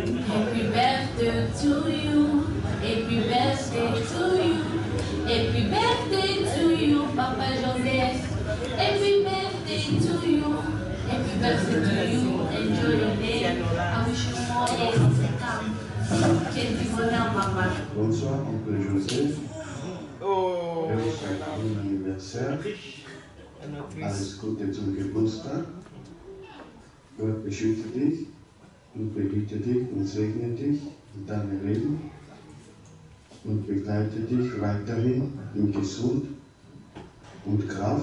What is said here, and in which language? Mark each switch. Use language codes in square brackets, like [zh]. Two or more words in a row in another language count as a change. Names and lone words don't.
[en] Happy birthday to you. Happy birthday to you. Happy birthday to you, Papa Joseph. Happy birthday to you. Happy birthday to you. Enjoy your day. I wish you more years to come. [fr] Quel du bonheur, Papa. Bonsoir, Oncle Joseph. Je vous souhaite un bon anniversaire. [de] Alles Gute zum Geburtstag. Gott beschütze dich und behüte dich und segne dich in deinem Leben und begleite dich weiterhin in Gesund und Kraft.